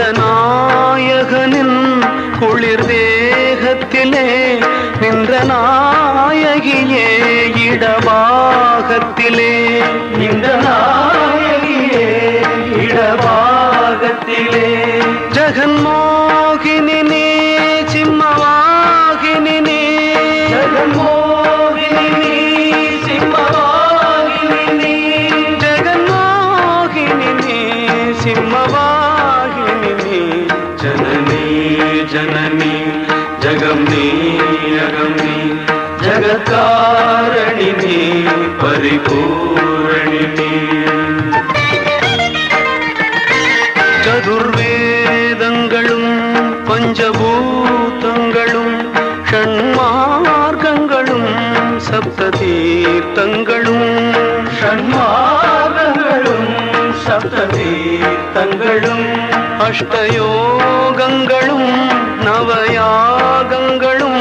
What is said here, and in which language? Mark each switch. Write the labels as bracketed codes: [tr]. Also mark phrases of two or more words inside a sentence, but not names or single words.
[ta] நாயகனின் குளிர் தேகத்திலே நின்ற நாயகியே இடபாகத்திலே நின்ற நாயகியே இடபாகத்திலே [sa] जगन्मोहिनी सिंहवाहिनी जगन्मोहिनी सिंहवाहिनी जगन्मोहिनी सिंहवाहिनी जननी जननी जगम्नी अगम्नी जगत्कारणिनी परिपूरणिनी [ta] चतुर्वेदங்களும் பஞ்சபூதங்களும் ஷண்மார்க்கங்களும் சப்ததீர்த்தங்களும் ஷண்மார்க்கங்களும் சப்ததீர்த்தங்களும் அஷ்டயோகங்களும் நவயாகங்களும்